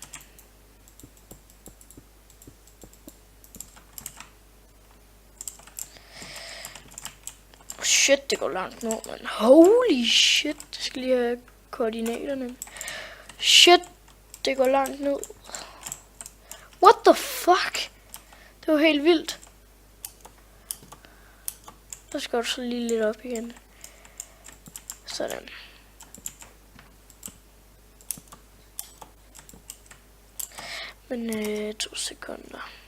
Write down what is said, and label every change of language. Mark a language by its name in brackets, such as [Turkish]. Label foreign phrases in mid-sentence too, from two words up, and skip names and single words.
[Danish] Shit, det går langt nu, man. [English] Holy shit, [Danish] jeg skal lige have koordinaterne. Shit, det går langt ned. [English] What the fuck? [Danish] Det var helt vildt. Så skal du så lige lidt op igen. Sådan. Men 2 sekunder.